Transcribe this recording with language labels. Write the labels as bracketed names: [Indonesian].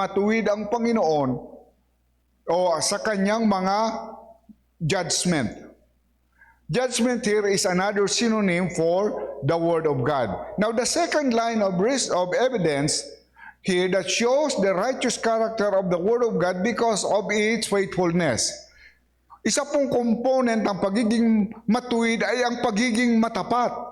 [Filipino] Matuwid ang Panginoon sa kanyang mga judgment. [English] Judgment here is another synonym for the Word of God. Now, the second line of evidence here that shows the righteous character of the Word of God because of its faithfulness. [Filipino] Isa pong component ng pagiging matuwid ay ang pagiging matapat.